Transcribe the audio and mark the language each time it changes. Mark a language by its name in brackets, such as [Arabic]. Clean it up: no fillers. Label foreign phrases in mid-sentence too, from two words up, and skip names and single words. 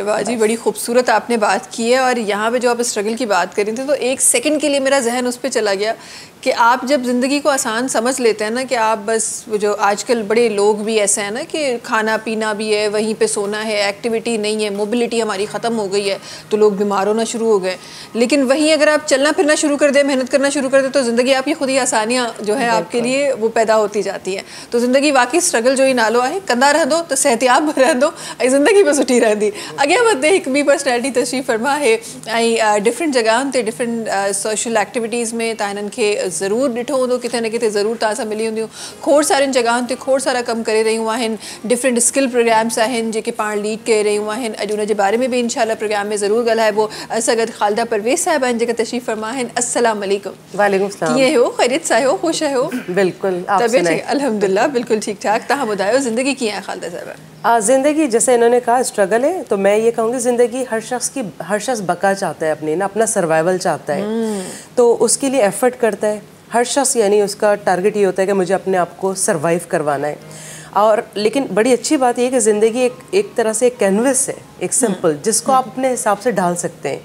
[Hindi] वाह जी, बड़ी खूबसूरत आपने बात की है। और यहाँ पे जो आप स्ट्रगल की बात कर रही थी तो एक सेकंड के लिए मेरा जहन उस पर चला गया कि आप जब ज़िंदगी को आसान समझ लेते हैं ना, कि आप बस जो आजकल बड़े लोग भी ऐसे हैं ना कि खाना पीना भी है, वहीं पे सोना है, एक्टिविटी नहीं है, मोबिलिटी हमारी ख़त्म हो गई है तो लोग बीमार होना शुरू हो गए। लेकिन वहीं अगर आप चलना फिरना शुरू कर दें, मेहनत करना शुरू कर दें तो ज़िंदगी आपकी खुद ही आसानियाँ जो है आपके लिए वो पैदा होती जाती हैं। [Sindhi] तो ज़िंदगी वाकई स्ट्रगल जो ही नालो आहे, कंदा रहंदो तो सेहतियाब रहंदो ऐं ज़िंदगी बि सुठी रहंदी। अॻियां वधंदे हिकु ॿी पर्सनैलिटी तशरीफ़ फरमा आहे ऐं डिफरेंट जॻहियुनि ते डिफरेंट [English] social activities [Sindhi] में तव्हां हिननि खे ज़रूरु ॾिठो हूंदो, किथे न किथे ज़रूरु तव्हां सां मिली हूंदियूं। खोड़ सारियुनि जॻहियुनि ते खोड़ सारा कमु करे रहियूं आहिनि, डिफरेंट [English] skill programs [Sindhi] आहिनि जेके पाण लीड करे रहियूं आहिनि। अॼु उन जे बारे में बि इंशाल्लाह प्रोग्राम में ज़रूरु ॻाल्हाइबो। असां गॾु ख़ालिदा परवेज़ साहिबा आहिनि जेका तशरीफ़ फरमा आहिनि। [Arabic] السلام عليكم. وعليكم سلام. [Sindhi] कीअं हो, ख़ैरियत सां हो, ख़ुशि आहियो? बिल्कुल, तबीयत ठीक? अल्हम्दुलिल्लाह बिल्कुल ठीक ठाक। तव्हां ॿुधायो ज़िंदगी कीअं आहे ख़ालिदा साहिबा? [Hindi] ज़िंदगी जैसे इन्होंने कहा स्ट्रगल है, तो मैं ये कहूँगी ज़िंदगी हर शख्स बका चाहता है, अपनी ना अपना सर्वाइवल चाहता है, तो उसके लिए एफर्ट करता है हर शख्स। यानी उसका टारगेट ये होता है कि मुझे अपने आप को सर्वाइव करवाना है। और लेकिन बड़ी अच्छी बात यह कि ज़िंदगी एक तरह से एक कैनवस है, एक सिंपल, जिसको आप अपने हिसाब से ढाल सकते हैं।